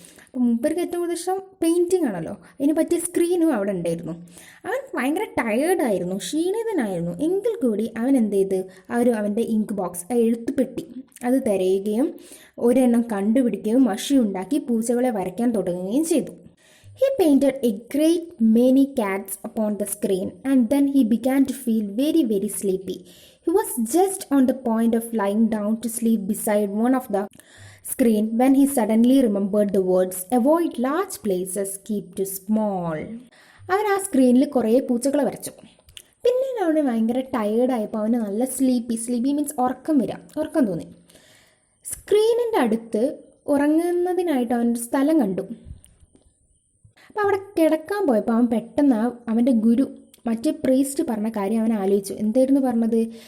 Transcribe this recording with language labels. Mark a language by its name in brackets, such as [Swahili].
[Malayalam] അപ്പോൾ മൂപ്പർക്ക് ഏറ്റവും കൂടുതൽ ഇഷ്ടം പെയിൻറ്റിങ് ആണല്ലോ, അതിന് പറ്റിയ സ്ക്രീനും അവിടെ ഉണ്ടായിരുന്നു. അവൻ ഭയങ്കര ടയേർഡായിരുന്നു, ക്ഷീണിതനായിരുന്നു. എങ്കിൽ കൂടി അവൻ എന്ത് ചെയ്ത് അവൻ്റെ ഇങ്ക് ബോക്സ്, എഴുത്തുപെട്ടി അത് തിരയുകയും ഒരെണ്ണം കണ്ടുപിടിക്കുകയും മഷി ഉണ്ടാക്കി പൂച്ചകളെ വരയ്ക്കാൻ തുടങ്ങുകയും ചെയ്തു. [English] He painted a great many cats upon the screen and then he began to feel very, very sleepy. He was just on the point of lying down to sleep beside one of the screen when he suddenly remembered the words, avoid large places, keep to small. [Malayalam] അവൻ ആ സ്ക്രീനിൽ കുറേ പൂച്ചകളെ വരച്ചു. പിന്നെ അവന് ഭയങ്കര ടയേർഡായപ്പോൾ അവന് നല്ല സ്ലീപ്പി മീൻസ് ഉറക്കം തോന്നി. സ്ക്രീനിൻ്റെ അടുത്ത് ഉറങ്ങുന്നതിനായിട്ട് അവനൊരു സ്ഥലം കണ്ടു. അപ്പോൾ അവിടെ കിടക്കാൻ പോയപ്പോൾ അവൻ പെട്ടെന്ന് അവൻ്റെ ഗുരു മറ്റേ പ്രീസ്റ്റ് പറഞ്ഞ കാര്യം അവൻ ആലോചിച്ചു. എന്തായിരുന്നു പറഞ്ഞത്?